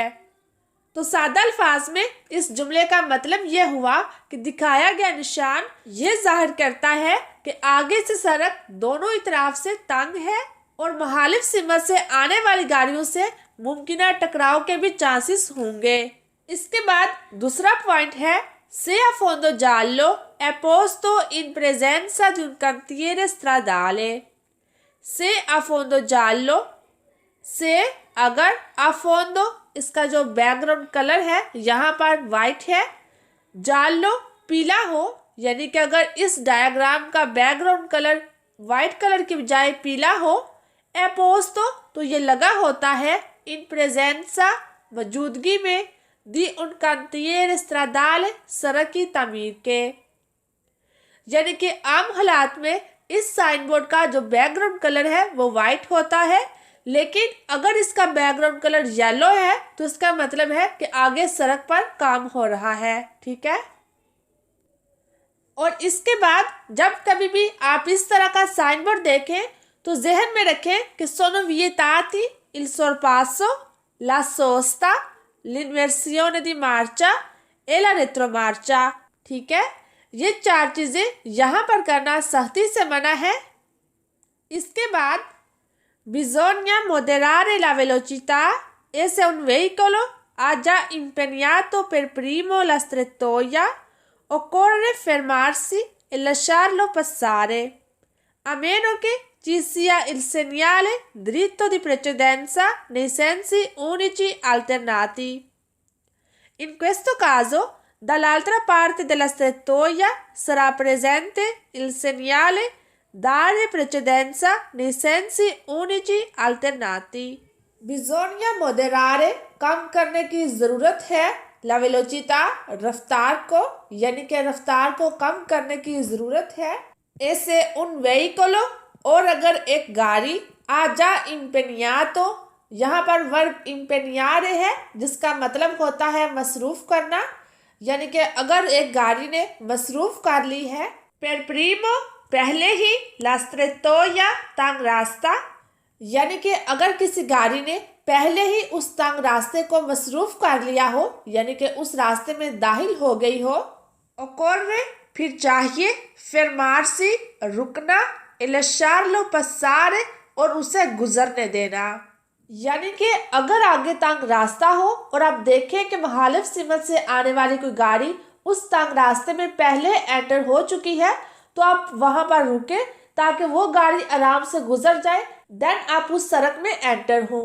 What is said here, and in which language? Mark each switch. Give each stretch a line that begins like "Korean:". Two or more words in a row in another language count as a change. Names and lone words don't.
Hindi: तो सादा अल्फाज में इस जुमले का मतलब यह हुआ कि दिखाया गया निशान ये जाहिर करता है कि आगे से सड़क दोनों इतराफ से तंग है और मुखालिफ सिमत से आने वाली गाड़ियों से मुमकिना टकराव के भी चांसेस होंगे।
Italian: इसके बाद दूसरा पॉइंट है se a fondo giallo è posto in presenza di un cantiere stradale। se a fondo giallo
Hindi: से अगर अफोंदो इसका जो
English: background color
Hindi: है यहाँ पर वाइट है, जालो पीला हो, यानी कि अगर इस डायग्राम का
English: background color white color
Hindi: की बजाय पीला हो, एपोस्तो तो ये लगा होता है
Italian: in presenza
Hindi: मौजूदगी में,
Italian: di un cantiere stradale
Hindi: सड़क की तमीर के, यानी कि आम हालात में इस साइन बोर्ड का जो
English: background color
Hindi: है वो वाइट होता है, लेकिन अगर इसका
English: background color
Hindi: येलो है तो इसका मतलब है कि आगे सड़क पर काम हो रहा है। ठीक है, और इसके बाद जब कभी भी आप इस तरह का
English: sign board
Hindi: देखें तो जहन में रखें कि
Italian: sono vietati il sorpasso, la sosta, l'inversione di marcia e la retromarcia।
Hindi: ठीक है, ये चार चीजें यहाँ पर करना सख्ती से मना है।
Italian: इसके बाद bisogna moderare la velocità e se un veicolo ha già impegnato per primo la strettoia occorre fermarsi e lasciarlo passare a meno che ci sia il segnale dritto di precedenza nei sensi unici alternati। In questo caso dall'altra parte della strettoia sarà presente il segnale dare precedenza nei sensi unici alternati। bisogna moderare
Hindi: कम करने की ज़रूरत है,
Italian: la velocità
Hindi: रफ्तार को, यानी कि रफ्तार को कम करने की ज़रूरत है, ऐसे
Italian: un veicolo
Hindi: और अगर एक गाड़ी आ जा impegnato, यहाँ पर वर्ब impegnaरे है जिसका मतलब होता है मसरूफ़ करना, यानी कि अगर एक गाड़ी ने मसरूफ कर ली है,
Italian: per primo
Hindi: पहले ही
Italian: la strettoia
Hindi: तंग रास्ता, यानी कि अगर किसी गाड़ी ने पहले ही उस तंग रास्ते को मसरूफ कर लिया हो, यानी कि उस रास्ते में दाखिल हो गई हो। occorre फिर चाहिए, fermarsi रुकना,
Italian: e lasciarlo passare
Hindi: और उसे गुजरने देना। यानी कि अगर आगे तंग रास्ता हो और आप देखें कि मुखालिफ सिमत से आने वाली कोई गाड़ी उस तंग रास्ते में पहले एंटर हो चुकी है, तो आप वहां पर रुके ताकि वो गाड़ी आराम से गुजर जाए, देन आप उस सड़क में एंटर हो।